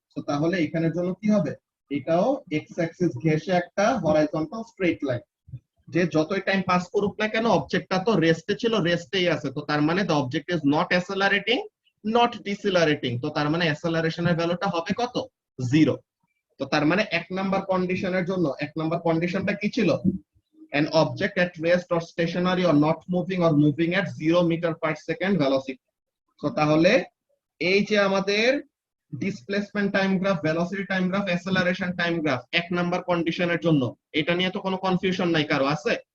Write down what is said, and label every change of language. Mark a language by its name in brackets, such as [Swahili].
[Bangla] তো তাহলে এখানের জন্য কি হবে, এটাও এক্স অ্যাক্সিস ঘেঁষে একটা হরাইজন্টাল স্ট্রেট লাইন। যে যতই টাইম পাস করুক না কেন অবজেক্টটা তো রেস্টে ছিল, রেস্টেই আছে। তো তার মানে [English] The object is not accelerating not decelerating. [Bangla] তো তার মানে অ্যাসেলারেশনের ভ্যালুটা হবে কত, জিরো। তো তার মানে এক নাম্বার কন্ডিশনের জন্য এক নাম্বার কন্ডিশনটা কি ছিল, [English] an object at rest or stationary or not moving or moving at 0 meter per second velocity. [Bangla] So তাহলে এই যে আমাদের displacement time graph, velocity time graph, অ্যাসেলারেশন time graph এক নাম্বার কন্ডিশনের জন্য, এটা নিয়ে তো কোনো কনফিউশন নাই কারো, আছে?